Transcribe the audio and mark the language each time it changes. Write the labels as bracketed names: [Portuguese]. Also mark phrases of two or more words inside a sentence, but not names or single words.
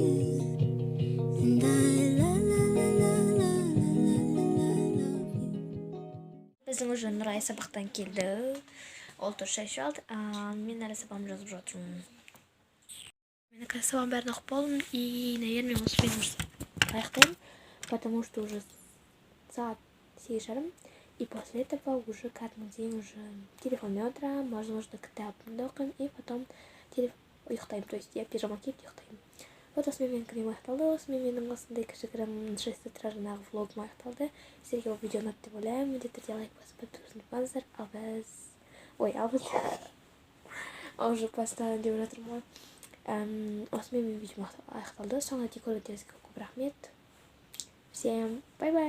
[English] And I love you. [Kazakh] Біздің уже Нұрай сабақтан келді. Ол тұр шай ішіп алды. Мен әлі сабағымды жазып жатырмын. Мен қазір сабағым бәрін оқып болдым. [Russian] И, наверное, [Kazakh] осымен уже аяқтаймын. [Russian] Потому что уже сағат 8:30. И после этого уже каждый день уже [Kazakh] телефонмен отырамын, [Russian] можно [Kazakh] кітабымды оқимын. [Russian] И потом ұйықтаймын. То есть я пижама [Kazakh] киіп ұйықтаймын. Вот осымен менің күнім аяқталды. Осымен менің осындай кішігірім 6 утра жаңағы влогым аяқталды. Сіздерге бұл видео ұнады деп ойлаймын. Міндетті түрде лайк басып подписывайтесь болыңыздар. Ал [Russian] уже поставим [Kazakh] деп жатырмын ғой. Осымен менің видеом аяқталды. Соңына дейін көргендеріңізге көп рахмет.